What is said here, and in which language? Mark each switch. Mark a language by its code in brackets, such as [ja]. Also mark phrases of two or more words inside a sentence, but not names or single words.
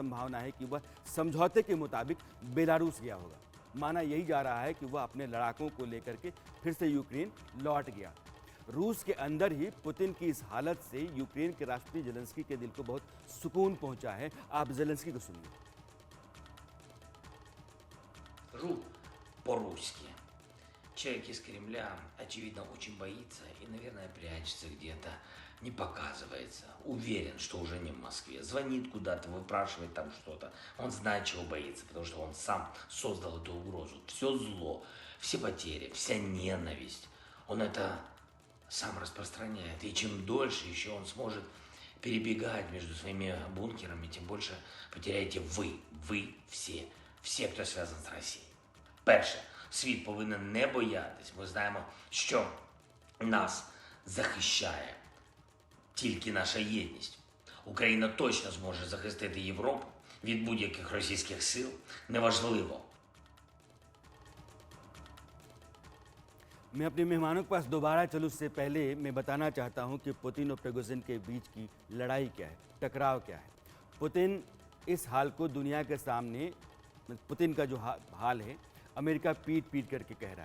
[hi] संभावना है कि वह समझौते के मुताबिक बेलारूस गया होगा। माना यही जा रहा है कि वह अपने लड़ाकों को लेकर के फिर से यूक्रेन लौट गया। रूस के अंदर ही पुतिन की इस हालत से यूक्रेन के राष्ट्रपति जेलेंस्की के दिल को बहुत सुकून पहुंचा है। आप जेलेंस्की को सुनिए। [ru] Ру по-русски. Человек из Кремля, очевидно, очень боится и, наверное, прячется где-то, не показывается. Уверен, что уже не в Москве. Звонит куда-то, выпрашивает там что-то. Он знает, чего боится, потому что он сам создал эту угрозу. Все зло, все потери, вся ненависть. Он это сам распространяет. И чем дольше еще он сможет перебегать между своими бункерами, тем больше потеряете вы все, кто связан з Росією. [uk] Перше, світ повинен не боятись. Ми знаємо, що нас захищає тільки наша єдність. Україна точно зможе захистити Європу від будь-яких російських сил, неважливо. [hi] मैं अपने मेहमानों के पास दोबारा चलूँ उससे पहले मैं बताना चाहता हूं कि पुतिन और प्रिगोजिन के बीच की लड़ाई क्या है, टकराव क्या है। पुतिन इस हाल को दुनिया के सामने, पुतिन का जो हाल है, अमेरिका पीट करके कह रहा है।